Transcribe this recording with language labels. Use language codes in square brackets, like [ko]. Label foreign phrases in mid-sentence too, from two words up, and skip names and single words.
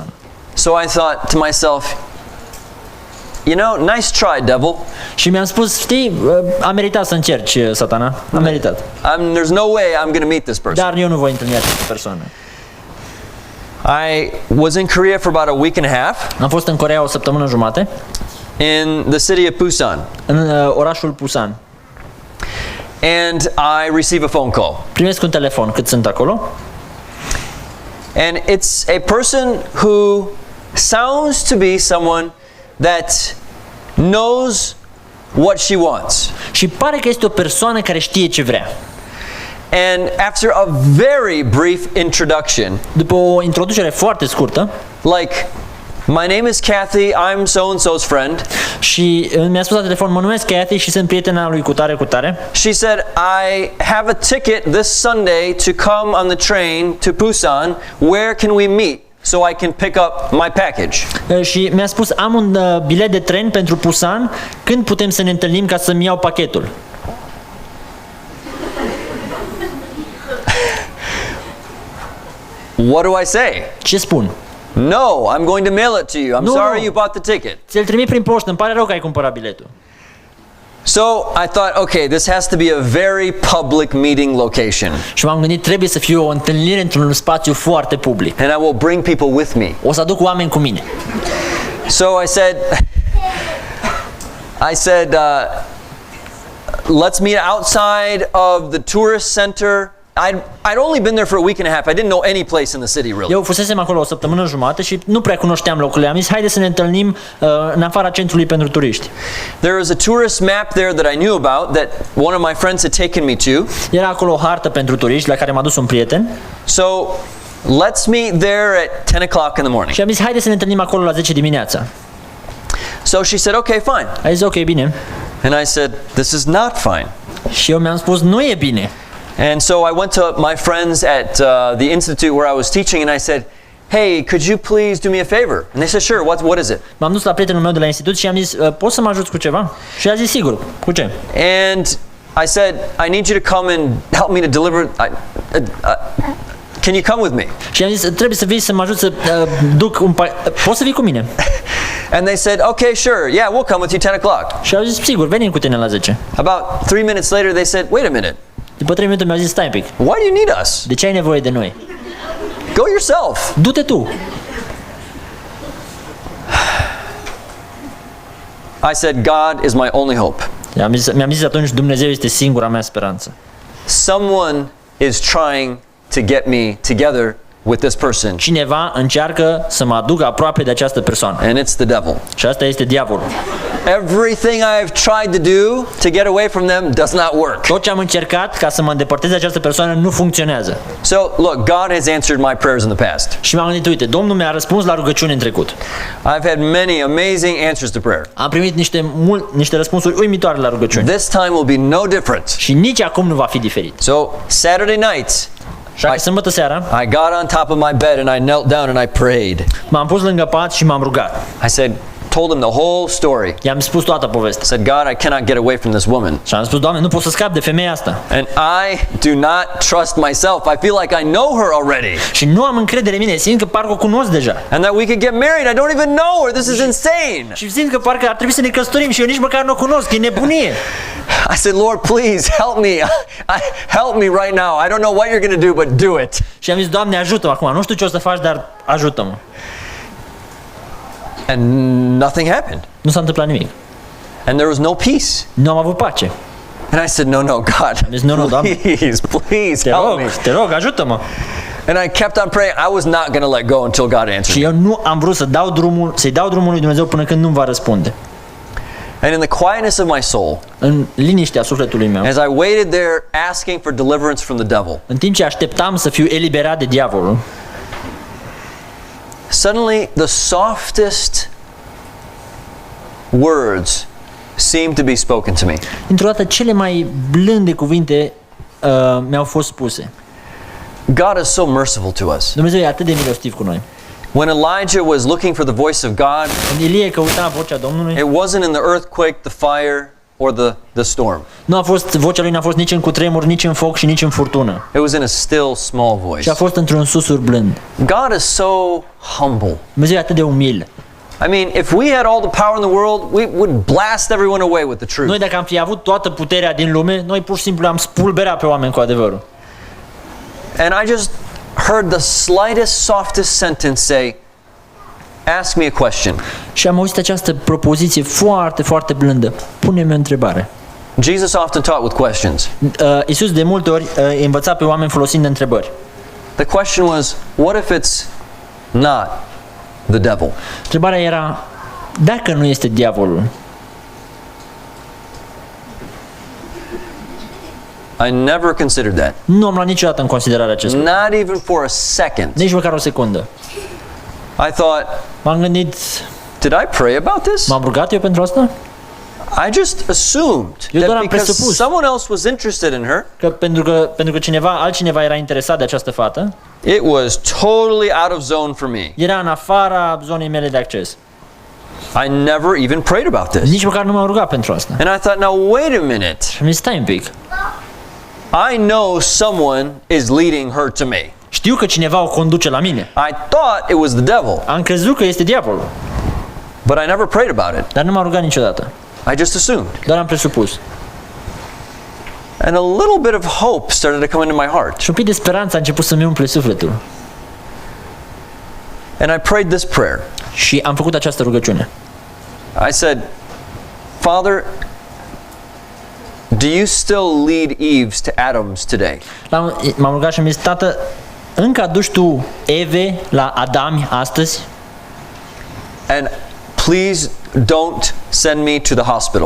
[en] So I thought to myself, you know, nice try, devil. [ro] Și mi-am spus, știi, a meritat să încerci, Satana, a meritat. [en] There's no way I'm going to meet this person. [ro] Dar eu nu voi întâlni această persoană. [en] I was in Korea for about a week and a half [ro] Am fost în Coreea o săptămână jumate, [en] in the city of Busan, [ro] în orașul Busan. [en] and I receive a phone call. [ro] Primesc un telefon cât sunt acolo [en] And it's a person who sounds to be someone that knows what she wants. [ro] și pare că este o persoană care știe ce vrea. [en] And after a very brief introduction, [ro] După o introducere foarte scurtă, [en] like, my name is Kathy, I'm so-and-so's friend. [ro] și mi-a spus la telefon, mă numesc Kathy și sunt prietena lui cutare cutare. [en] She said, I have a ticket this Sunday to come on the train to Busan. Where can we meet so I can pick up my package? [ro] Și mi-a spus, am un bilet de tren pentru Busan, când putem să ne întâlnim ca să-mi iau pachetul? [en] What do I say? [ro] Ce spun? [en] No, I'm going to mail it to you. I'm No, sorry no. you bought the ticket. [ro] Ți-l trimit prin poștă, îmi pare rău că ai cumpărat biletul. [en] So I thought, okay, this has to be a very public meeting location, [ro] Și m-am gândit, trebuie să fie o întâlnire într-un spațiu foarte public. [en] and I will bring people with me. [ro] O să aduc oameni cu mine. [en] So I said, let's meet outside of the tourist center. I'd only been there for a week and a half. I didn't know any place in the city really. [ro] Eu fusesem acolo o săptămână jumate și nu prea cunoșteam locurile. Am zis, haide să ne întâlnim în afara centrului pentru turiști. [en] There was a tourist map there that I knew about that one of my friends had taken me to. [ro] Era acolo o hartă pentru turiști la care m-a dus un prieten. [en] So let's meet there at 10 o'clock in the morning. [ro] Și am zis, haide să ne întâlnim acolo la 10 dimineața. [en] So she said, okay, fine. [ro] A zis, ok, bine. [en] And I said, this is not fine. [ro] Și eu mi-am spus, nu e bine. [en] And so I went to my friends at the institute where I was teaching, and I said, hey, could you please do me a favor? And they said, sure, what is it? [ro] M-am dus la prietenul meu de la institut și am zis, poți să mă ajuți cu ceva? Și a zis, sigur, cu ce? [en] And I said, I need you to come and help me to deliver. Can you come with me? [ro] Și am zis, trebuie să vii să mă ajut să duc un poți să vii cu mine? [en] And they said, okay, sure, yeah, we'll come with you 10 o'clock. [ro] Și au zis, sigur, venim cu tine la 10. [en] About 3 minutes later, they said, wait a minute, [ro] După 3 minute mi-au zis, stai un pic, [en] why do you need us? [ro] de ce ai nevoie de noi? [en] Go yourself. [ro] Du-te tu. [en] I said, God is my only hope. [ro] Mi-am zis atunci, Dumnezeu este singura mea speranță. [en] Someone is trying to get me together with this person, [ro] Cineva încearcă să mă aducă aproape de această persoană. [en] and it's the devil. [ro] Și asta este diavolul. [en] Everything I've tried to do to get away from them does not work. [ro] Tot ce am încercat ca să mă îndepărtez de această persoană nu funcționează. [en] So, look, God has answered my prayers in the past. [ro] Și m-am gândit, uite, Domnul mi-a răspuns la rugăciuni în trecut. [en] I've had many amazing answers to prayer. [ro] Am primit niște răspunsuri uimitoare la rugăciuni. [en] This time will be no different. [ro] Și nici acum nu va fi diferit. [en] So, Saturday night, [ro] Așa că sâmbătă seara [en] I got on top of my bed and I knelt down and I prayed. [ro] m-am pus lângă pat și m-am rugat. [en] I said, told him the whole story. [ro] I-am spus toată povestea. [en] I said, God, I cannot get away from this woman. [ro] Și am spus, Doamne, nu pot să scap de femeia asta. [en] And I do not trust myself. I feel like I know her already. [ro] Și nu am încredere în mine, simt că parcă o cunosc deja. [en] And that we could get married. I don't even know her. This is insane. [ro] Și simt că parcă ar trebui să ne căsătorim și eu nici măcar nu o cunosc, e nebunie. [en] I said, Lord, please help me. Help me right now. I don't know what you're going to do, but do it. [ro] Și am zis, Doamne, ajută-mă acum, nu știu ce o să faci, dar ajută-mă. [en] And nothing happened. [ro] Nu s-a întâmplat nimic. [en] And there was no peace. [ro] Nu am avut pace. [en] And I said, no, God, [ro] Deci, nu, Doamne. [en] please help me. [ro] Te rog, ajută-mă. [en] And I kept on praying. I was not going to let go until God answered [ro] Și [en] me. [ro] eu nu am vrut să-i dau drumul lui Dumnezeu până când nu-mi va răspunde. [en] And in the quietness of my soul, [ro] În liniștea sufletului meu, [en] as I waited there asking for deliverance from the devil, [ro] în timp ce așteptam să fiu eliberat de diavolul, [en] suddenly the softest words seemed to be spoken to me. [ro] dintr-o dată cele mai blânde cuvinte mi-au fost spuse. [en] God is so merciful to us. [ro] Dumnezeu e atât de milostiv cu noi. [en] When Elijah was looking for the voice of God, [ro] Când Ilie căuta vocea Domnului, [en] it wasn't in the earthquake, the fire, or the storm. [ro] vocea lui n-a fost nici în cutremur, nici în foc și nici în furtună. [en] It was in a still, small voice. [ro] Și a fost într-un susur blând. [en] God is so humble. [ro] Dumnezeu e atât de umil. [en] I mean, if we had all the power in the world, we would blast everyone away with the truth. [ro] Noi dacă am fi avut toată puterea din lume, noi pur și simplu am spulberat pe oameni cu adevărul. [en] And I just heard the slightest, softest sentence say, ask me a question. [ro] Și am auzit această propoziție foarte, foarte blândă. Pune-mi o întrebare. [en] Jesus often taught with questions. [ro] Iisus de multe ori învăța pe oameni folosind întrebări. [en] The question was, what if it's not the devil? [ro] Întrebarea era, dacă nu este diavolul? [en] I never considered that. [ro] Nu am luat niciodată în considerare acest lucru. [en] Not even for a second. [ro] Nici măcar o secundă. [en] I thought, [ro] M-am gândit, [en] did I pray about this? [ro] m-am rugat eu pentru asta? [en] I just assumed [ro] Eu doar [en] that [ro] am [en] because [ro] presupus. [en] someone else was interested in her, [ro] Că pentru că altcineva era interesat de această fată, [en] it was totally out of zone for me. [ro] era în afara zonei mele de acces. [en] I never even prayed about this. [ro] Nici măcar nu m-am rugat pentru asta. [en] And I thought, now wait a minute. [ro] Și mi stai un pic. [en] I know someone is leading her to me. [ro] Știu că cineva o conduce la mine. [en] I thought it was the devil, [ro] Am crezut că este diavolul, [en] but I never prayed about it. [ro] dar nu m-am rugat niciodată. [en] I just assumed. [ro] Doar am presupus. [en] And a little bit of hope started to come into my heart. [ro] Și un pic de speranță a început să-mi umple sufletul. [en] And I prayed this prayer. [ro] Și am făcut această rugăciune. [en] I said, Father, do you still lead Eves to Adam's today? [ro] M-am rugat și am zis, Tată, încă aduci tu Eve la Adami astăzi? [en] And please don't send me to the hospital.